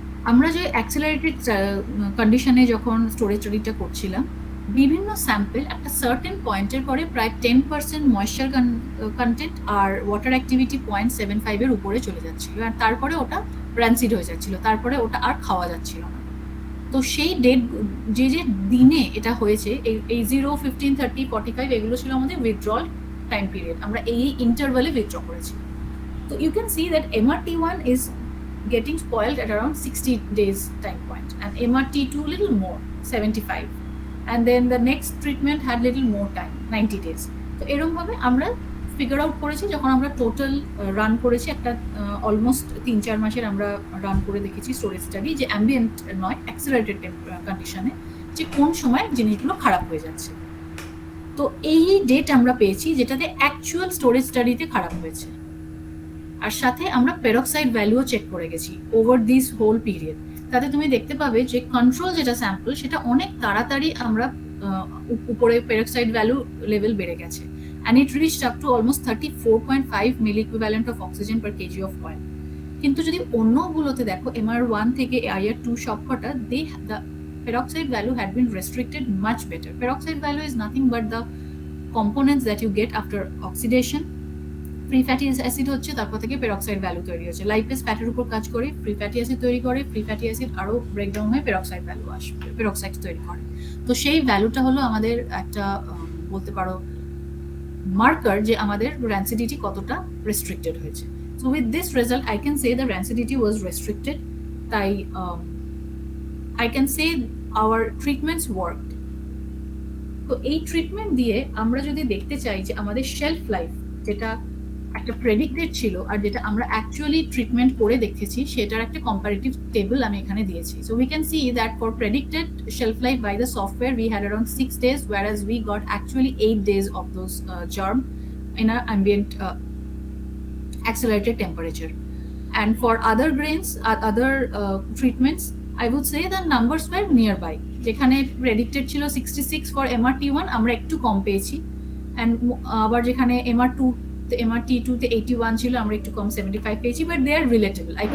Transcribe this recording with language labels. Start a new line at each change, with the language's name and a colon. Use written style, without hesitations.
Bangla: আমরা যে অ্যাক্সেলারেটেড কন্ডিশনে যখন স্টোরেজ স্টাডিটা করছিলাম, বিভিন্ন স্যাম্পল একটা সার্টেন পয়েন্টের পরে প্রায় 10% ময়েশ্চার কন্টেন্ট আর ওয়াটার অ্যাক্টিভিটি 0.75 এর উপরে চলে যাচ্ছিল, আর তারপরে ওটা র্যান্সিড হয়ে যাচ্ছিল, তারপরে ওটা আর খাওয়া যাচ্ছিল না। তো সেই যে দিনে এটা হয়েছে, এই 0, 15, 30, 45 এগুলো ছিল আমাদের উইথড্রল টাইম পিরিয়ড, আমরা এই ইন্টারভালে উইথড্র করেছি।
English: তো you can see that MRT1 is getting spoiled at around 60 days time point, and MRT2 little more, 75, and then the next treatment had little more time, 90 days.
Bangla: তো এরকম ভাবে আমরা figure out করেছি, যখন আমরা টোটাল রান করেছি একটা almost 3-4 মাসের আমরা রান করে দেখেছি স্টোরেজ স্টাডি, যে অ্যাম্বিয়েন্ট নয়, অ্যাক্সেলারেটেড কন্ডিশনে, যে কোন সময় জিনিসগুলো খারাপ হয়ে যাচ্ছে। তো এই ডেট আমরা পেয়েছি যেটাতে অ্যাকচুয়াল স্টোরেজ স্টাডিতে খারাপ হয়েছে, আর সাথে আমরা পেরক্সাইড ভ্যালুও চেক করে গেছি
English: Over this whole period.
Bangla: তাতে তুমি দেখতে পাবে যে কন্ট্রোল যেটা স্যাম্পল, সেটা অনেক তাড়াতাড়ি আমরা উপরে পেরক্সাইড ভ্যালু লেভেল বেড়ে গেছে,
English: And it reached up to almost 34.5 milli equivalent of oxygen per KG of oil.
Bangla: কিন্তু যদি অন্যগুলোতে দেখো,
English: MR1 থেকে IR2 সবকটা, the peroxide value had been restricted much better. Peroxide value is nothing but the components that you get after oxidation.
Bangla: Free fatty acid হচ্ছে, তারপর থেকে peroxide value তৈরি হচ্ছে। লাইপেজ ফ্যাটের উপর কাজ করে ফ্রি ফ্যাটি অ্যাসিড তৈরি করে, ফ্রি ফ্যাটি অ্যাসিড আরও ব্রেকডাউন হয়ে পেরক্সাইড ভ্যালু আসবে, পেরক্সাইড তৈরি করে। তো সেই ভ্যালুটা হলো আমাদের একটা বলতে পারো মার্কার যে আমাদের rancidity কতটা রেস্ট্রিক্টেড হয়েছে।
English: So with this result I can say the rancidity was restricted.
Bangla: তাই
English: I can say our treatments worked.
Bangla: তো এই ট্রিটমেন্ট দিয়ে আমরা যদি দেখতে চাই যে আমাদের শেলফ লাইফ, যেটা একটা প্রেডিক্টেড ছিল আর যেটা আমরা অ্যাকচুয়ালি ট্রিটমেন্ট করে দেখেছি সেটার একটা কম্পারেটিভ টেবল আমি এখানে দিয়েছি।
English: So we can see that for predicted shelf life by the software we had around 6 days, whereas we got actually 8 days of those germ in our ambient accelerated temperature. And for other grains, other treatments, I would say the numbers were nearby.
Bangla: যেখানে predicted ছিল 66 for MRT1, আমরা একটু কম পেয়েছি। And আবার যেখানে MR2 MRT2 তে 81 ছিল, আমরা একটু কম 75 পেয়েছি,
English: But they are relatable.